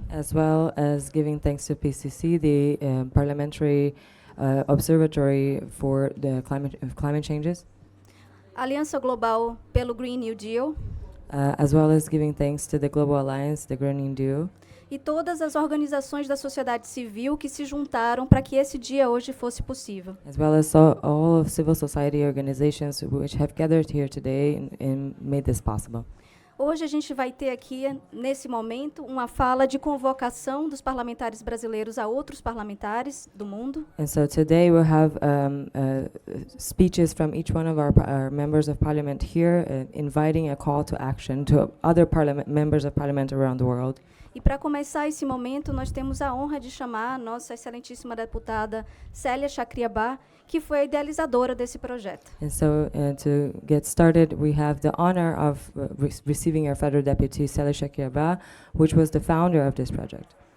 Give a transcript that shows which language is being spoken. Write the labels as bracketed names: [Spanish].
[English] As well as giving thanks to PCC, the Parliamentary Observatory for the climate changes. [Portuguese] Aliança Global pelo Green New Deal. [English] As well as giving thanks to the Global Alliance, the Green New Deal. [Portuguese] E todas as organizações da sociedade civil que se juntaram para que esse dia hoje fosse possível. [English] As well as all of civil society organizations which have gathered here today and made this possible. [Portuguese] Hoje a gente vai ter aqui, nesse momento, uma fala de convocação dos parlamentares brasileiros a outros parlamentares do mundo. [English] And so today we'll have speeches from each one of our members of parliament here, inviting a call to action to other members of parliament around the world. [Portuguese] E para começar esse momento, nós temos a honra de chamar a nossa excelentíssima deputada Célia Chacriabá, que foi a idealizadora desse projeto. [English] And so to get started, we have the honor of receiving our federal deputy, Célia Chacriabá, which was the founder of this project.